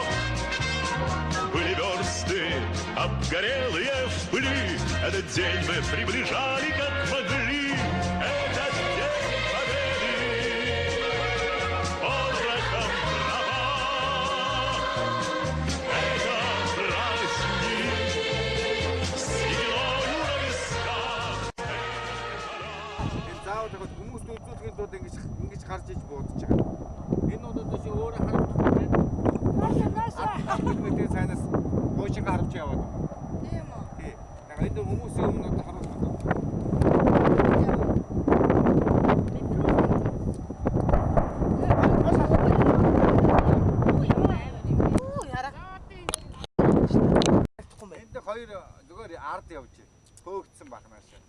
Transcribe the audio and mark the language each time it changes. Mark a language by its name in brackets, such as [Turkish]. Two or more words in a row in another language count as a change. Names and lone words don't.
[Russian] Были версты обгорелые в пыли, этот день мы приближали, как могли. Этот день победы порохом трава. Это праздник с сединою на висках. [Mongolian] Заавал яг хүмүүст үзүүлэхийн тулд ингэж гарч иж буудаж байгаа. Энэ удаад чи өөрөө харагдах юм байна. Мэдээ цаанаас гоошин гарч яваад. Тийм үү. Тий. Яг энэ хүмүүсийн өмнө одоо харуулах гэдэг. Энд хоёр зүгээр ард явж хөөгдсөн бахнаас.